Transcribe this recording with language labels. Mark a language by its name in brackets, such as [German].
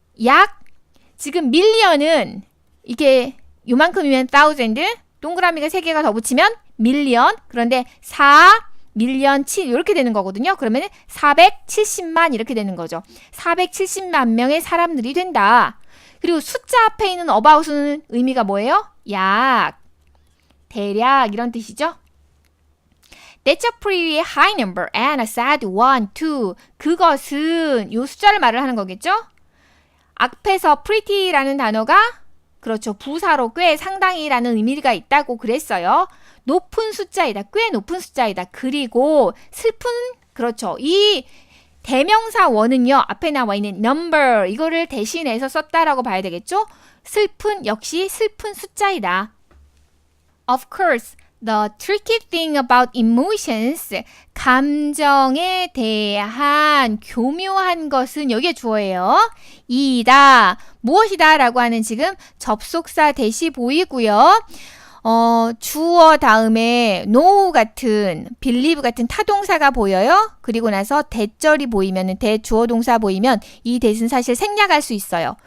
[Korean] 약 지금 밀리언은 이게 요만큼이면 thousand 동그라미가 3개가 더 붙이면 밀리언 그런데 4 밀리언 7 이렇게 되는 거거든요. 그러면 470만 이렇게 되는 거죠. 470만 명의 사람들이 된다. 그리고 숫자 앞에 있는 about은 의미가 뭐예요? 약, 대략 이런 뜻이죠. [English] That's a pretty high number and a sad one too. [Korean] 그것은 이 숫자를 말을 하는 거겠죠? 앞에서 pretty라는 단어가 그렇죠. 부사로 꽤 상당히라는 의미가 있다고 그랬어요. 높은 숫자이다. 꽤 높은 숫자이다. 그리고 슬픈 그렇죠. 이 대명사 원은요. 앞에 나와 있는 number 이거를 대신해서 썼다라고 봐야 되겠죠. 슬픈 역시 슬픈 숫자이다. [English] Of course, the tricky thing about emotions [Korean] 감정에 대한 교묘한 것은 여기에 주어예요. 이다. 무엇이다 라고 하는 지금 접속사 대시 보이고요. 주어 다음에 know 같은 believe 같은 타동사가 보여요. 그리고 나서 대절이 보이면 대주어 동사 보이면 이 대신 사실 생략할 수 있어요.